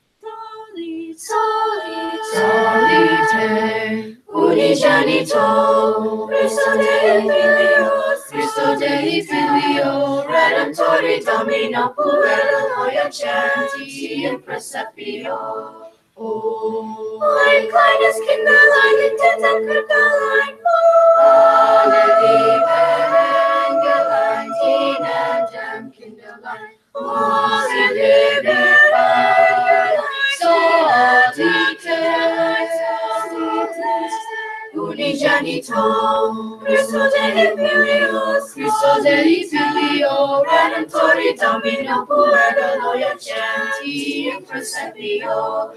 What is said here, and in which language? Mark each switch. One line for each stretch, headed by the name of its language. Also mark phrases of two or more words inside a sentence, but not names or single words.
Latin: Solite, unigenito, Christo Dei Filio, Redemptori Domino, puero loiacenti in praeserpio.
German: Mein kleines Kinderlein, in den Köpfelein, alle lieben Engelein, dienen dem Kinderlein. Sie lieben Engelein,
Latin: unigenito, Christo Dei Filio, Redemptori Domino, puero loiacenti in praeserpio.